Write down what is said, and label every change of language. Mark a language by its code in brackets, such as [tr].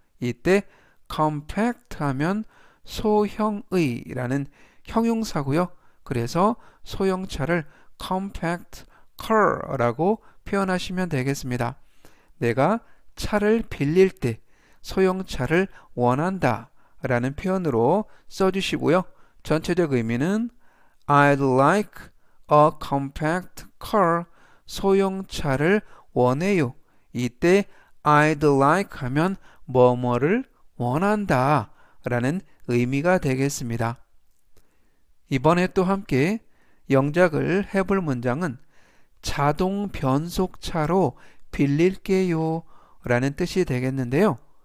[ko] 이때 compact 하면 소형의 라는 형용사고요. 그래서 소형차를 compact car 라고 표현하시면 되겠습니다. 내가 차를 빌릴 때 소형차를 원한다 라는 표현으로 써주시고요. 전체적 의미는 [en] I'd like a compact car [ko] 소형차를 원해요 이때 [en] I'd like [ko] 하면 뭐뭐를 원한다 라는 의미가 되겠습니다. 이번에 또 함께 영작을 해볼 문장은 자동 변속차로 빌릴게요 라는 뜻이 되겠는데요.